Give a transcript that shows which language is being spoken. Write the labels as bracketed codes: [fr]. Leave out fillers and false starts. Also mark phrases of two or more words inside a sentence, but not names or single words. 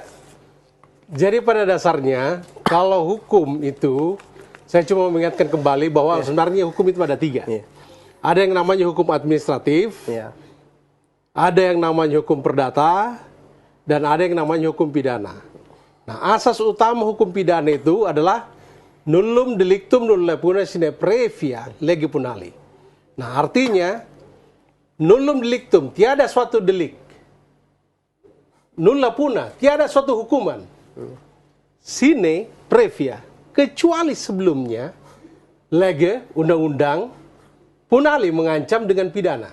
[id] Jadi pada dasarnya kalau hukum itu, saya cuma mengingatkan kembali bahwa sebenarnya hukum itu ada 3. Ada yang namanya hukum administratif. Ada yang namanya hukum perdata, dan ada yang namanya hukum pidana. Nah, asas utama hukum pidana itu adalah [la] nullum delictum nulla puna sine previa lege punali. [id] Nah, artinya [la] nullum delictum, [id] tiada suatu delik. [la] Nulla puna, [id] tiada suatu hukuman. [la] Sine previa, [id] kecuali sebelumnya lege, undang-undang, punali mengancam dengan pidana.